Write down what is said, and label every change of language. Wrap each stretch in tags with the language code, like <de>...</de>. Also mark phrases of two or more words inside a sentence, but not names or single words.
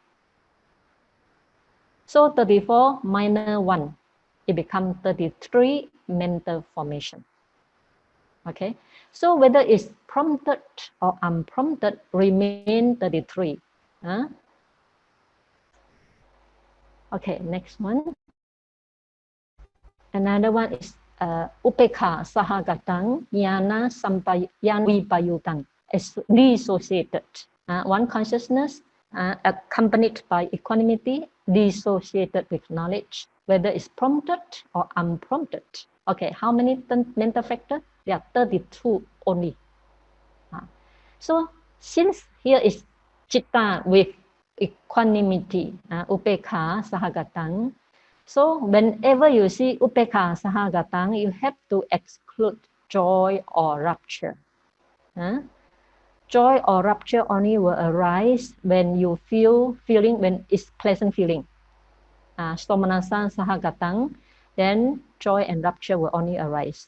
<en>So 34 minor 1, it becomes 33 mental formation. Okay, so whether it's prompted or unprompted, remain 33. Okay, next one. Another one is</en> <pi>upekha sahagatang jnana vipayutang,</pi> <en>dissociated. One consciousness accompanied by equanimity, dissociated with knowledge, whether it's prompted or unprompted. Okay, how many mental factors? There are 32 only. So since here is citta with equanimity,</en> <pi>upekha sahagatang,</pi> <en>so whenever you see</en> <pi>upekha sahagatang,</pi> <en>you have to exclude joy or rapture. Joy or rapture only will arise when you feeling when it's pleasant feeling.</en> <pi>Somanasa sahagatang,</pi> <en>then joy and rapture will only arise.</en>